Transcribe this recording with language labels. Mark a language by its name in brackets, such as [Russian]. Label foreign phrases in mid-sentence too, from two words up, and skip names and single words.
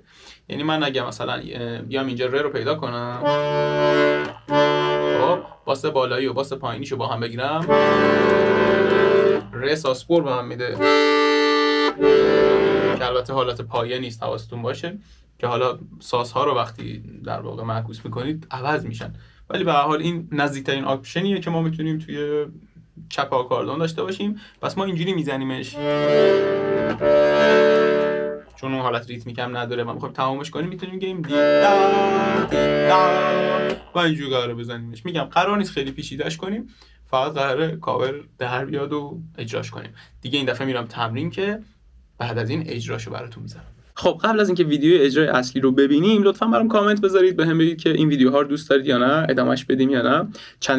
[Persian] یعنی من اگه مثلا بیام اینجا ره رو پیدا کنم، خب باس بالایی و باس پایینیشو با هم بگیرم، ره [English] sus four [Persian] به من میده که البته حالت پایه نیست، حواستون باشه که حالا ساس ها رو وقتی در واقع معکوس میکنید عوض میشن، ولی به هر حال این نزدیکترین آپشنیه که ما میتونیم توی چپ آکاردون داشته باشیم. پس ما اینجوری میزنیمش چون اون حالت ریتمیک هم نداره و میخوایم تمامش کنیم، میتونیم بگیم دی دا دی دا و اینجوری قراره بزنیمش. میگم قرار نیست خیلی پیچیده‌اش کنیم، فقط قراره کاور در بیاد و اجراش کنیم. دیگه این دفعه میرم تمرین که بعد از این اجراشو براتون میذارم. خب قبل از اینکه ویدیو اجرای اصلی رو ببینیم لطفاً برام کامنت بذارید، بهم بگید که این ویدیوها رو دوست دارید یا نه، ادامهش بدیم یا نه.